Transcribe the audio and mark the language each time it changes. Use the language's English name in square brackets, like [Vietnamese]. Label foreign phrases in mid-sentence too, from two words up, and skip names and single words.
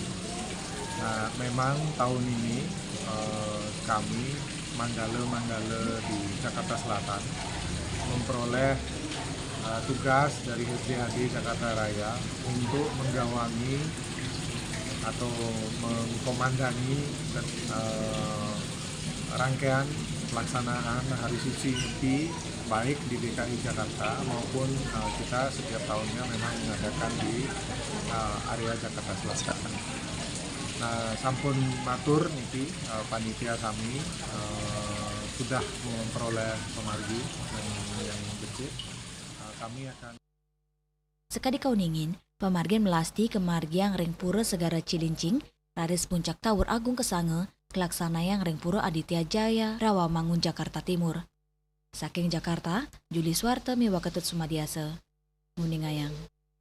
[Indonesian] Nah, memang tahun ini kami Manggala di Jakarta Selatan memperoleh tugas dari HDHD Jakarta Raya untuk menggawangi atau mengkomandani rangkaian pelaksanaan Hari Suci Nyepi baik di DKI Jakarta maupun kita setiap tahunnya memang mengadakan di area Jakarta Selatan. Nah, [Balinese] sampun matur niki [Indonesian] panitia kami sudah memperoleh pemargi yang becik. Kami akan [Balinese] Sekadi kauningin, pemargin melasti kemargiang Reng Pura Segara Cilincing, Raris Puncak Tawur Agung Kesange, kelaksana yang Reng Pura Aditya Jaya Rawamangun Jakarta Timur. Saking Jakarta, Juli Swarte miwaketut Sumadiasa, Muningayang.